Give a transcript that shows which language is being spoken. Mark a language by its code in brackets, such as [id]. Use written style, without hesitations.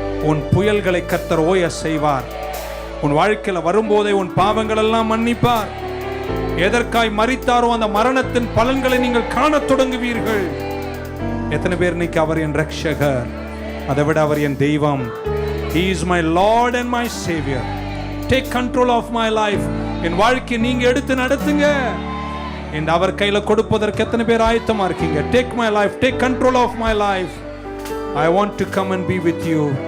[ta] உன் புயல்களை கர்த்தர் ஓய செய்வார். உன் வாழ்க்கையில் வரும்போதே உன் பாவங்கள் எல்லாம் மன்னிப்பார். எதற்காய் மரித்தாரோ அந்த மரணத்தின் பலன்களை நீங்கள் காணத் தொடங்குவீர்கள். எத்தனை பேர் இன்னைக்கு அவர் என் ரட்சகர், அதை விட அவர் என் தெய்வம். [en] He is my Lord and my Savior. Take control of my life. [ta] என் வாழ்க்கையை நீங்க எடுத்து நடத்துங்க என்று அவர் கையில கொடுப்பதற்கு எத்தனை பேர் ஆயத்தமா இருக்கீங்க? [en] Take my life, take control of my life. I want to come and be with you.